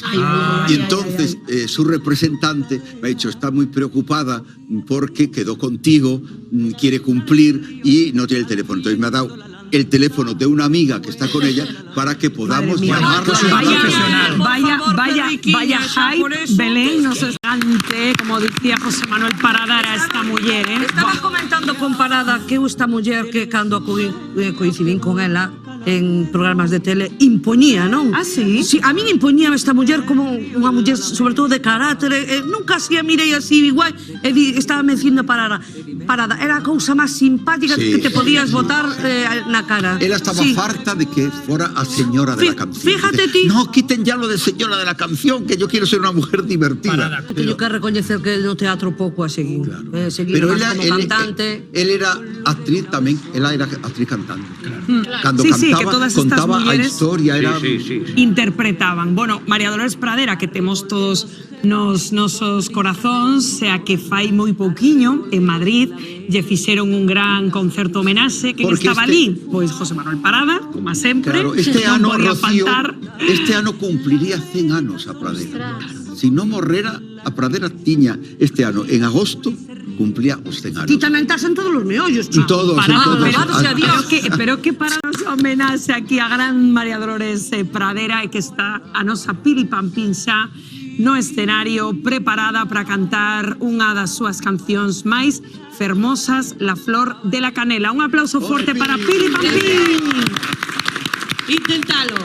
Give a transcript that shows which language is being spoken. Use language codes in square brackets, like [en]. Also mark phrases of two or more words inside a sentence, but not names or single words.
[es] Y entonces su representante me ha dicho, está muy preocupada porque quedó contigo, quiere cumplir y no tiene el teléfono. Entonces me ha dado el teléfono de una amiga que está con ella para que podamos Madre mía. llamarla. Pues y vaya hablar. profesional. Por Vaya, favor, vaya, Periquiña, vaya [gl] xa por [es] hype, eso. [gl] Belén, no se escante, como dicía José Manuel Parada, era esta muller, Estaba comentando con Parada que esta muller que cando coincidín con ela en programas de tele impoñía, non? Ah, sí? Sí, a min impoñía esta muller como unha muller sobre todo de carácter, nunca así a mirei así igual, estaba me dicindo Parada, era a cousa máis simpática Sí, que te podías sí. botar na cara. [es] Ella estaba Sí. farta de que fuera a señora de la canción. [gl] Fíjate ti. [es] No, quiten ya lo de señora de la canción, que yo quiero ser una mujer divertida. [gl] Teño que recoñecer que no teatro pouco a seguir. Seguir Pero máis [es] ella, como cantante. él era actriz también, ella era actriz cantante. Cuando Sí, sí, que cantaba, todas estas contaba a mujeres- historia, era... Sí. interpretaban. Bueno, María Dolores Pradera, [gl] que temos todos nos nosos corazóns, a que fai moi pouquiño en Madrid lle fixeron un gran concerto homenaxe. Quen Porque [es] estaba allí? [gl] Pois José Manuel Parada, como sempre. Claro, este non ano, podía Rocío, faltar. este ano cumpliría 100 anos a Pradera. Si no morrera, a Pradera tiña este ano, en agosto, cumplía os 100 anos. Ti tamén estás en todos os meollos, En chao. todos, en Parada, todos. [es] alabado sea Dios. [gl] pero que para nos homenaxe aquí a gran María Dolores Pradera e que está a nosa Pili Pampín xa no escenario preparada para cantar unha das súas cancións máis fermosas, La Flor de la Canela. Un aplauso forte para Pili Pampín. Inténtalo.